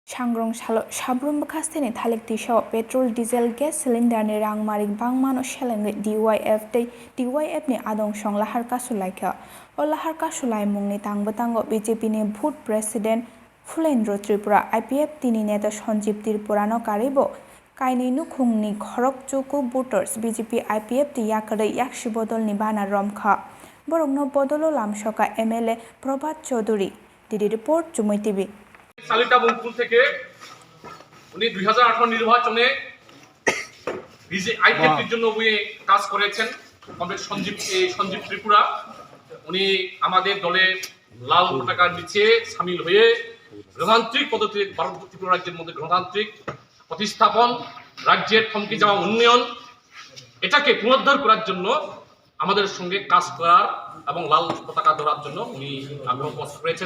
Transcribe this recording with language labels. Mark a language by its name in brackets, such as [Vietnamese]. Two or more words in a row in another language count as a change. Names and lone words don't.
[Kok Borok] Changrong Shabrum Bakastini Thalik Tisha [English] petrol diesel gas cylinder [Kok Borok] ni rang maring bangmano sheleng DYF ni adong song lahar kasulaika o lahar kasulai mung ni tangbatango BJP ni Bhut President Fulendra Tripura IPF tini neta Sanjeev Tripurano karibo kaini nukhung ni khorok chuku voters BJP IPF ti yakare yakshi bodol ni bana romkha borogno bodolo lamsoka MLA Prabhat Chaudhary DD report Chumui TV [Bangla] সালিটা বঙ্কুল থেকে উনি 2018 নির্বাচনে আইপিএফটির জন্য উনি কাজ করেছেন। কমরেড সঞ্জীব ত্রিপুরা উনি আমাদের দলে লাল পতাকার নিচে সামিল হয়ে গণতান্ত্রিক পদ্ধতিতে ভারত ত্রিপুরা রাজ্যের মধ্যে গণতান্ত্রিক প্রতিস্থাপন, রাজ্যের থমকে যাওয়া উন্নয়ন এটাকে পুনরুদ্ধার করার জন্য আমাদের সঙ্গে কাজ করার এবং লাল পতাকা ধরার জন্য উনি আগ্রহ প্রকাশ করেছেন।